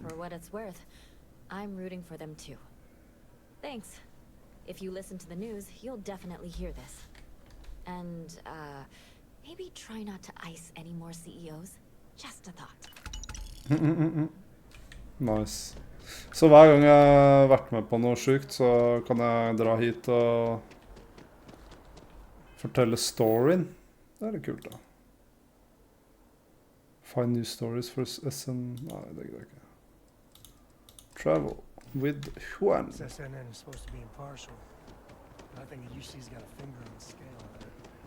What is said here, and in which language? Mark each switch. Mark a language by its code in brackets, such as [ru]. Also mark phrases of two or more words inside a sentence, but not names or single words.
[en] For what it's worth, I'm rooting for them too. Thanks. If you listen to the news, you'll definitely hear this. And, maybe try not to ice any more CEOs. Just a thought. Nice. [no] Så hver gang jeg har vært med på noe sykt, så kan jeg dra hit og fortelle storyen. Det er litt kult, da. [en] Find new stories for SN... [no] Nei, det gidder jeg ikke. [en] Travel with Juan. SNN is supposed to be impartial. But I think the UC's got a finger on the scale of it.